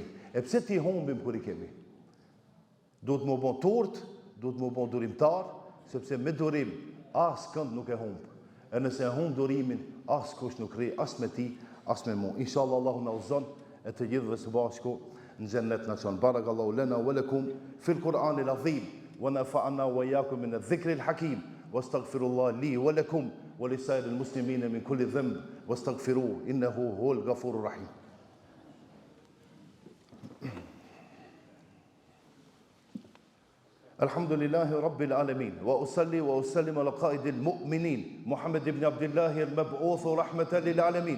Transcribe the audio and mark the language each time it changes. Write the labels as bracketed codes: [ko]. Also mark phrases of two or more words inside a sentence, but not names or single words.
[sq] E pse t'i humbim kur i kemi? Duhet më bon turt, duhet më bon durimtar, sepse me durim as kënd nuk e humb. E nëse e humb durimin, as kush nuk rri, as me ti, as me mu. Inshallah Allahu na udhëzon e të gjithëve së bashku në xhennet na çon. [ar] بارك الله لنا ولكم في القرآن العظيم ونفعنا وإياكم من الذكر الحكيم. واستغفر الله لي ولكم ولسائر المسلمين من كل ذنب واستغفره إنه هو الغفور الرحيم. الحمد لله رب العالمين وأصلي وأسلم على قائد المؤمنين محمد بن عبد الله المبعوث رحمة للعالمين